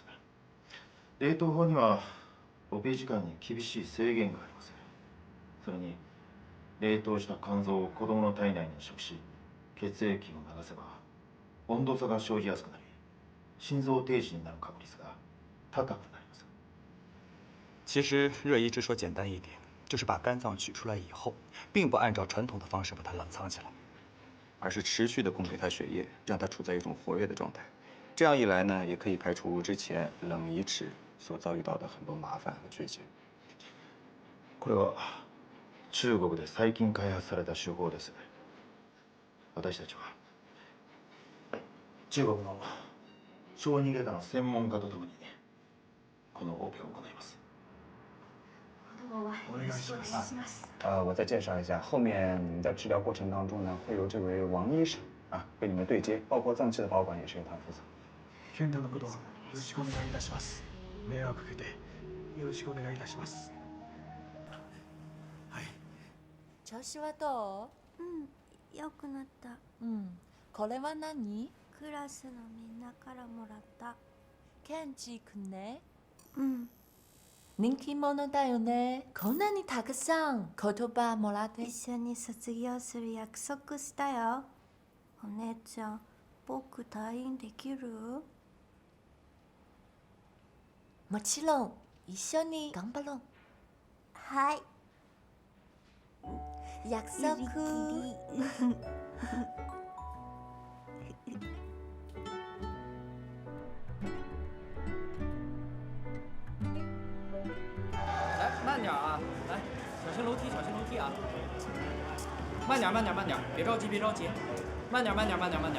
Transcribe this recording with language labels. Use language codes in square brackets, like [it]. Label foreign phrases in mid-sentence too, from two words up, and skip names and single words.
[ja] 冷凍法にはオペ時間に厳しい制限があります。それに冷凍した肝臓を子供の体内に移植し、血液を流せば温度差が生じやすくなり、心臓停止になる確率が高くなります。 [zh] 其实热移植说简单一点，就是把肝脏取出来以后，并不按照传统的方式把它冷藏起来，而是持续的供给它血液，让它处在一种活跃的状态。这样一来呢，也可以排除之前冷移植所遭遇到的很多麻烦和缺陷。 [ja] これは中国で最近開発された手法です。私たちは中国の小児外科の専門家とともにこのオペを行います。お願いします。 [zh] 我再介绍一下，后面在治疗过程当中呢，会由这位王医生跟你们对接，包括脏器的保管也是由他负责。 [ja] 健太のことよろしくお願いいたします。迷惑かけてよろしくお願いいたします。調子はどう？良くなった。これは何？クラスのみんなからもらった。ケンチくんね。うん。人気者だよね。こんなにたくさん言葉もらって。一緒に卒業する約束したよ。お姉ちゃん、僕退院できる？もちろん一緒に頑張ろう。はい。約束。 [zh] 来，慢点啊！来，小心楼梯，小心楼梯啊！慢点，慢点，慢点，别着急，别着急，慢点，慢点，慢点，慢点。